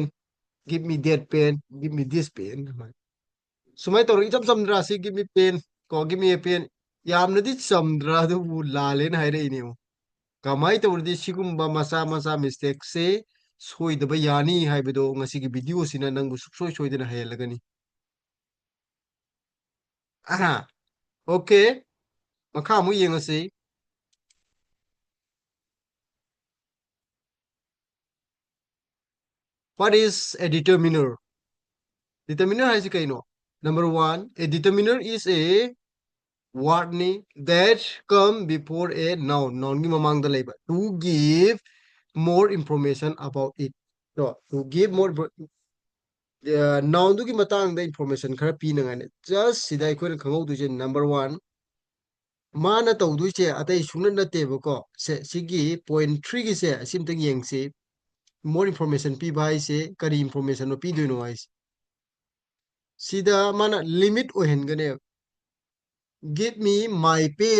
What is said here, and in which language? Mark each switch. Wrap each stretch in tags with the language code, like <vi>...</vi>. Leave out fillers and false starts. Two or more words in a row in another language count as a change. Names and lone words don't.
<en>give me that pen give me this pen</en> <mni>ꯁꯨꯃꯥꯏꯅ ꯇꯧꯔꯒ ꯏꯆꯝ ꯆꯝꯗ꯭ꯔꯥ ꯁꯤ</mni> <en>give me pen</en> <mni>ꯀꯣ</mni> <en>give me a pen</en> <mni>ꯌꯥꯝꯅꯗꯤ ꯆꯝꯗ꯭ꯔꯥ ꯑꯗꯨꯕꯨ ꯂꯥꯜꯂꯦꯅ ꯍꯥꯏꯔꯛꯏꯅꯦ ꯀꯃꯥꯏꯅ ꯇꯧꯔꯗꯤ ꯁꯤꯒꯨꯝꯕ ꯃꯆꯥ ꯃꯆꯥ ꯃꯤꯁꯇꯦꯛꯁꯦ ꯁꯣꯏꯗꯕ ꯌꯥꯅꯤ ꯍꯥꯏꯕꯗꯣ ꯉꯁꯤꯒꯤ ꯚꯤꯗꯤꯑꯣꯁꯤꯅ ꯅꯪꯕꯨ ꯁꯨꯡꯁꯣꯏ ꯁꯣꯏꯗꯅ ꯍꯩꯍꯜꯂꯒꯅꯤ ꯑꯍꯥ ꯑꯣꯀꯦ ꯃꯈꯥ ꯑꯃꯨꯛ ꯌꯦꯡꯉꯁꯤ</mni> <en>what is a determiner determiner</en> <mni>ꯍꯥꯏꯁꯤ ꯀꯩꯅꯣ</mni> <en>number one a determiner is a wordꯅꯤ that come before a noun nounꯒꯤ</en> <mni>ꯃꯃꯥꯡꯗ ꯂꯩꯕ</mni> <en>to give more information about it to give more</en> <mni>ꯅꯥꯎꯟꯗꯨꯒꯤ ꯃꯇꯥꯡꯗ ꯏꯟꯐꯣꯔꯃꯦꯁꯟ ꯈꯔ ꯄꯤꯅꯉꯥꯏꯅꯦ ꯖꯁ ꯁꯤꯗ ꯑꯩꯈꯣꯏꯅ ꯈꯪꯍꯧꯗꯣꯏꯁꯦ</mni> <en>number one</en> <mni>ꯃꯥꯅ ꯇꯧꯗꯣꯏꯁꯦ ꯑꯇꯩ ꯁꯨꯡꯅ ꯅꯠꯇꯦꯕꯀꯣ ꯁꯤꯒꯤ ꯄꯣꯏꯟ ꯊ꯭ꯔꯤꯒꯤꯁꯦ ꯑꯁꯤꯝꯇꯪ ꯌꯦꯡꯁꯤ</mni> <en>more information</en> <mni>ꯄꯤꯕ ꯍꯥꯏꯁꯦ ꯀꯔꯤ ꯏꯟꯐꯣꯔꯃꯦꯁꯟꯅꯣ ꯄꯤꯗꯣꯏꯅꯣ ꯍꯥꯏꯁꯦ ꯁꯤꯗ ꯃꯥꯅ ꯂꯤꯃꯤꯠ ꯑꯣꯏꯍꯟꯒꯅꯦꯕ</mni> <en>give me my pen</en>